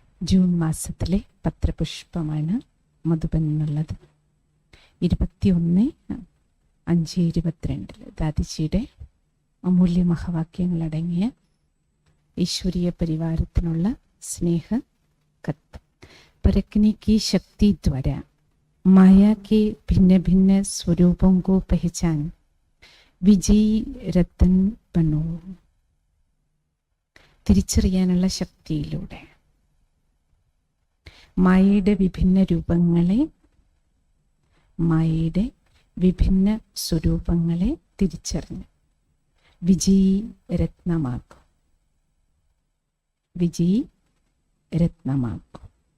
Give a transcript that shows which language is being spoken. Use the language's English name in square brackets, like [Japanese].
[Malayalam] June മാസത്തിലെ പത്രപുഷ്പമാണ് മധുബനിലുള്ളത്. 21/5/22 ദാദിജിയുടെ അമൂല്യ മഹാവാക്യങ്ങളടങ്ങിയ ഈശ്വരീയ പരിവാരത്തിനുള്ള സ്നേഹ കത്ത്. [Hindi] परखने की शक्ति द्वारा माया के भिन्न भिन्न स्वरूपों को पहचान വിജയ് രത്തൻ ബനോ. [Malayalam] തിരിച്ചറിയാനുള്ള ശക്തിയിലൂടെ മായയുടെ വിഭിന്ന രൂപങ്ങളെ, മായയുടെ വിഭിന്ന സ്വരൂപങ്ങളെ തിരിച്ചറിഞ്ഞ് വിജയ് രത്നമാക്കും, വിജയ് രത്നമാക്കും.